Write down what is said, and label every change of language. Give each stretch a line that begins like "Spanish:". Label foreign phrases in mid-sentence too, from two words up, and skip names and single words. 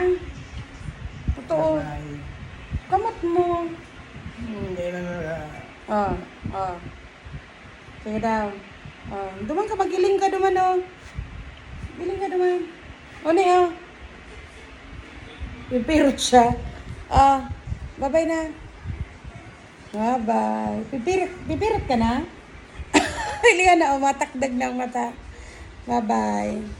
Bikol: Totoo. Kamot mo. Hindi na Sige daw. Duman ka, magiling ka duman, oh. Giling ka duman. Pipirot siya. Bye-bye na. Bye-bye. Pipirot ka na? Pili ka na, matakdag ng mata. Bye-bye.